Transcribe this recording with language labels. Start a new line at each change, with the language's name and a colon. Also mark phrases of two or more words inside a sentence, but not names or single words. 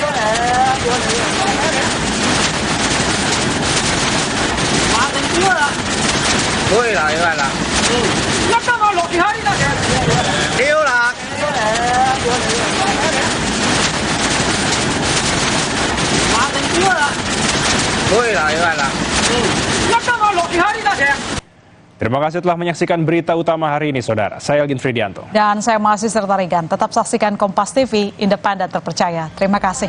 Vietnamese: Ui là ơi là. Yêu là. Ui là ơi là.
Indonesian: Terima kasih telah menyaksikan berita utama hari ini, Saudara. Saya Elgin Fridianto. Dan saya masih Serta Regan. Tetap saksikan Kompas TV, independen terpercaya. Terima kasih.